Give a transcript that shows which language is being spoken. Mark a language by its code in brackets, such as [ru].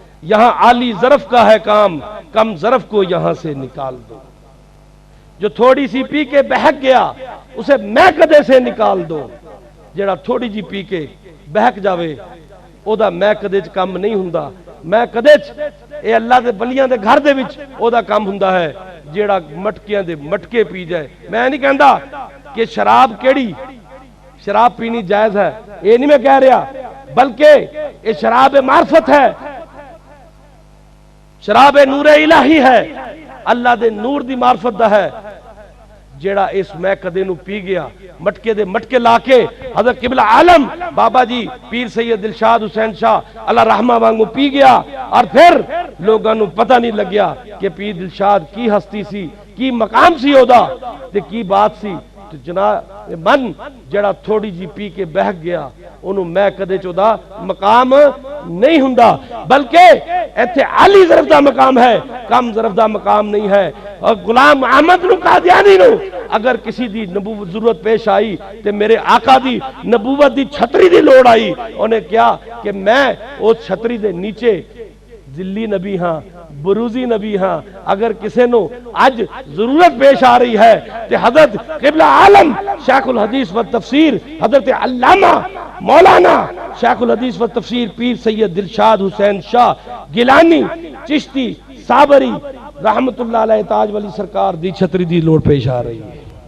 [ur] یہاں عالی ظرف کا ہے کام کم ظرف کو یہاں سے نکال دو [pa] جو تھوڑی سی پی کے بہک گیا اسے میکدے سے نکال دو جڑا تھوڑی جی پی کے بہک جاوے او دا میکدے چ کام نہیں ہوندا میکدے چ اے اللہ دے بلیاں دے گھر دے وچ او دا کام ہوندا ہے جیڑا مٹکیاں دے مٹکے پی جائے. میں نہیں کہندا کہ شراب کیڑی شراب پینی جائز ہے, یہ نہیں میں کہہ رہا, بلکہ یہ شراب معرفت ہے, شراب نور الہی ہے, اللہ دے نور دی معرفت دا ہے. جیڑا اس میں کدے نو پی گیا مٹکے دے مٹکے لا کے حضرت قبلہ عالم بابا جی پیر سید دلشاد حسین شاہ اللہ رحمہ وانگو پی گیا, اور پھر لوگاں نو پتہ نہیں لگیا کہ پیر دلشاد کی ہستی سی, کی مقام سی ہودا تے کی بات سی. تو جناب من جڑا تھوڑی جی پی کے بہک گیا انہوں میں کدے چودا مقام نہیں ہوندا, بلکہ ایتھے عالی ظرف دا مقام ہے, کم ظرف دا مقام نہیں ہے. اور غلام احمد نو قادیانی نو اگر کسی دی نبوت ضرورت پیش آئی تے میرے آقا دی نبوت دی چھتری دی لوڑ آئی, انہیں کیا کہ میں اس چھتری دے نیچے ذلی نبی ہاں, بروزی نبی ہاں, اگر کسے نو آج ضرورت پیش آ رہی ہے تے حضرت قبلہ عالم شیخ الحدیث و تفسیر حضرت علامہ مولانا شیخ الحدیث و تفسیر پیر سید دلشاد حسین شاہ گیلانی چشتی صابری رحمت اللہ علیہ تاج ولی سرکار دی چھتری دی لوڑ پیش آ رہی ہے.